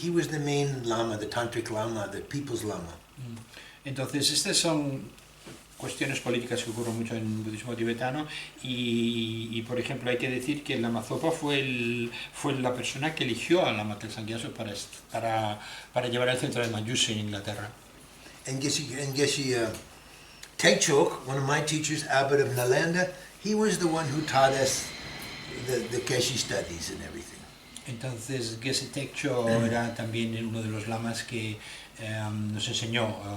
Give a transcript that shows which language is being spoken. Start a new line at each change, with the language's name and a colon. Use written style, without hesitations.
English: He was the main lama, the tantric lama, the people's lama.
Spanish: Entonces, estas son cuestiones políticas que ocurren mucho en el budismo tibetano y por ejemplo, hay que decir que Lama Zopa fue la persona que eligió a Lama Kelsang Gyatso para llevar el centro de Manjushri en Inglaterra.
English: And Geshe Tekchok, one of my teachers, abbot of Nalanda, he was the one who taught us the Geshe studies and everything.
Spanish: Entonces, Geshe Tekchok era también uno de los lamas que nos enseñó.